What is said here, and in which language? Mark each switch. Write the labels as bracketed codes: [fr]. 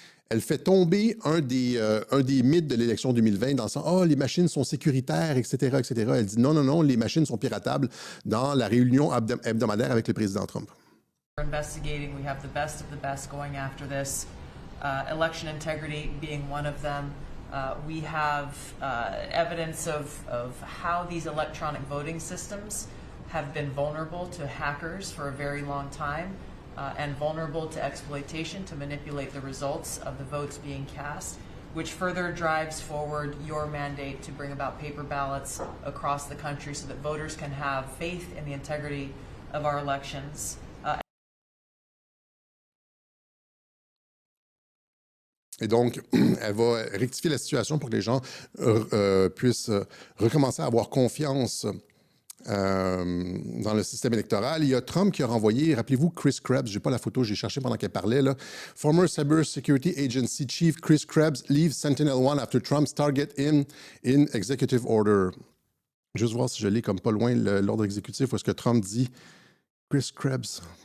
[fr] Elle fait tomber un des mythes de l'élection 2020 dans le sens « les machines sont sécuritaires, etc. » Elle dit « Non, les machines sont piratables » dans la réunion hebdomadaire avec le président Trump. [en] Investigating, we have the best of the best going after this. Election integrity being one of them. We have evidence of how these electronic voting systems have been vulnerable to hackers for a very long time. And vulnerable to exploitation to manipulate the results of the votes being cast, which further drives forward your mandate to bring about paper ballots across the country so that voters can have faith in the integrity of our elections. [fr] Et donc, elle va rectifier la situation pour que les gens puissent recommencer à avoir confiance dans le système électoral. Il y a Trump qui a renvoyé, rappelez-vous, Chris Krebs, je n'ai pas la photo, j'ai cherché pendant qu'elle parlait, là. [en] Former Cyber Security Agency Chief Chris Krebs leaves Sentinel-1 after Trump's target in executive order. [fr] Juste voir si je l'ai comme pas loin l'ordre exécutif, où est-ce que Trump dit Chris Krebs.